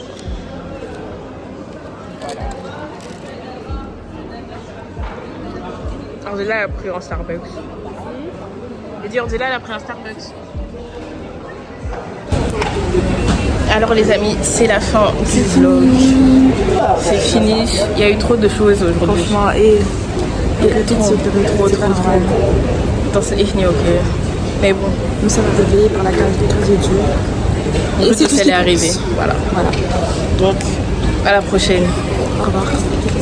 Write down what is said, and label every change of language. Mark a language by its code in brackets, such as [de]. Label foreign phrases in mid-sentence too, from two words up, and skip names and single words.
[fr] Angela a pris un Starbucks. J'ai dit Angela, elle a pris un Starbucks. Alors les amis, c'est la fin du vlog. C'est fini. Il y a eu trop de choses aujourd'hui. Franchement, trop. [nl] Dat is echt niet oké. [fr] Mais bon. Nous sommes réveillés par la grâce de Dieu. Et c'est tout ce qui est arrivé. Voilà. Donc, à la prochaine. Au revoir.